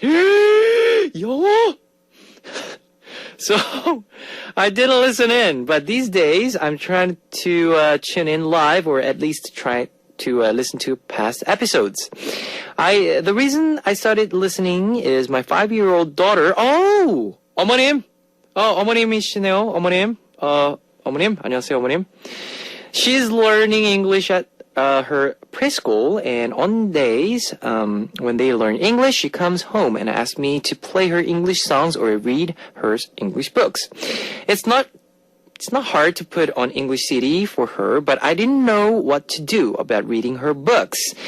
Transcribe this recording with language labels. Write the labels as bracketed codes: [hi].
[en] Yo! So, I didn't listen in, but these days I'm trying to tune in live, or at least try to listen to past episodes. The reason I started listening is my 5-year-old daughter. [ko] Oh! 어머님! 어머님이시네요, 어머님. 어머님, 안녕하세요, 어머님. [en] She's learning English at her preschool, and on days when they learn English, she comes home and asks me to play her English songs or read her English books. It's not hard to put on English CD for her, but I didn't know what to do about reading her books.